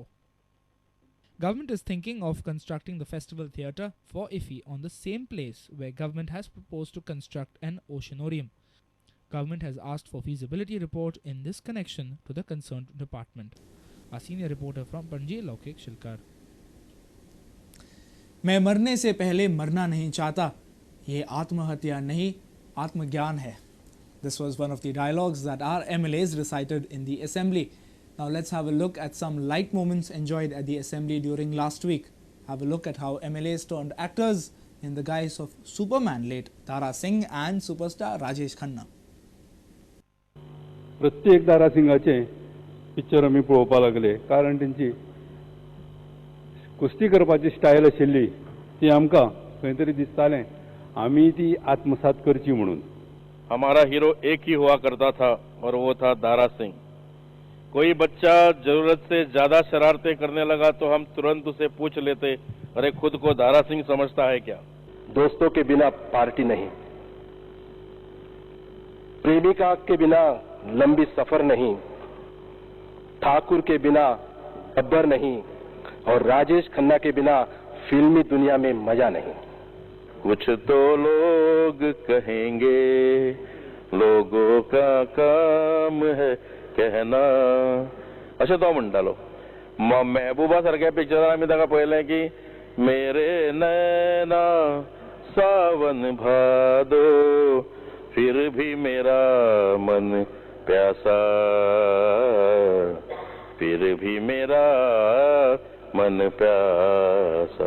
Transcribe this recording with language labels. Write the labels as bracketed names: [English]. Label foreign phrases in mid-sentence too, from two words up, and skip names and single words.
[English] Government is thinking of constructing the festival theatre for IFFI on the same place where government has proposed to construct an oceanarium. Government has asked for feasibility report in this connection to the concerned department. A senior reporter from Panji, Laukik Shilkar. [Hindi] मैं मरने से पहले मरना नहीं चाहता. ये आत्महत्या नहीं, आत्मज्ञान है. [English] This was one of the dialogues that our MLAs recited in the Assembly. Now let's have a look at some light moments enjoyed at the Assembly during last week. Have a look at how MLAs turned actors in the guise of Superman late Dara Singh and superstar Rajesh Khanna. [Konkani] प्रत्येक दारा सिंगाचे पिक्चर आमी पळोवपाक लागले कारण तेंची कुस्ती करपाची स्टायल आशिल्ली ती आमकां खंय तरी दिसतालें आमी ती आत्मसात करची म्हणून. [Hindi] हमारा हीरो एक ही हुआ करता था और वो था दारा सिंह. कोई बच्चा जरूरत से ज्यादा शरारतें करने लगा तो हम तुरंत उसे पूछ लेते, अरे खुद को दारा सिंह समझता है क्या? दोस्तों के बिना पार्टी नहीं, प्रेमिका के बिना लंबी सफर नहीं, ठाकुर के बिना गब्बर नहीं और राजेश खन्ना के बिना फिल्मी दुनिया में मजा नहीं. कुछ तो लोग कहेंगे, लोगों का काम है कहना. [Konkani] अशें तो म्हणटालो. महबूबा सारख्या पिक्चरान आमी ताका पळयलें की [Hindi] मेरे नैना सावन भादो फिर भी मेरा मन प्यासा, फिर भी मेरा मन प्यासा.